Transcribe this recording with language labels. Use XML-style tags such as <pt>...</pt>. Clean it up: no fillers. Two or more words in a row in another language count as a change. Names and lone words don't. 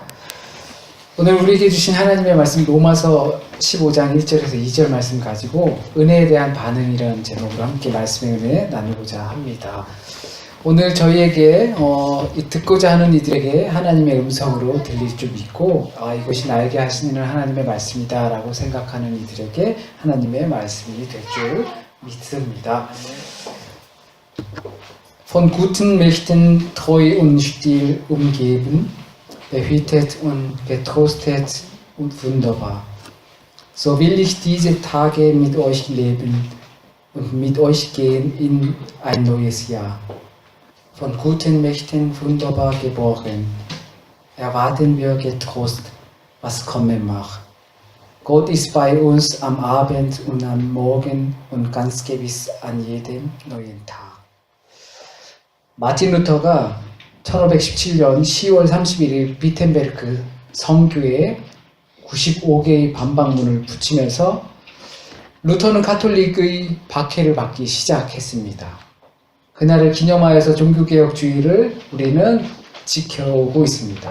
<ko>오늘 우리에게 주신 하나님의 말씀 로마서 15장 1절에서 2절 말씀 가지고 은혜에 대한 반응이라는 제목으로 함께 말씀의 은혜 나누고자 합니다. 오늘 저희에게 듣고자 하는 이들에게 하나님의 음성으로 들릴 줄 믿고 이것이 나에게 하시는 하나님의 말씀이다 라고 생각하는 이들에게 하나님의 말씀이 될 줄 믿습니다.</ko> <de>Von guten Mächten treu und still umgeben, behütet und getröstet und wunderbar. So will ich diese Tage mit euch leben und mit euch gehen in ein neues Jahr. Von guten Mächten wunderbar geboren, erwarten wir getrost, was kommen mag. Gott ist bei uns am Abend und am Morgen und ganz gewiss an jedem neuen Tag.</de> <ko>마틴 루터가 1517년 10월 31일 비텐베르크 성교에 95개의 반박문을 붙이면서 루터는 가톨릭의 박해를 받기 시작했습니다. 그날을 기념하여서 종교개혁주의를 우리는 지켜오고 있습니다.</ko>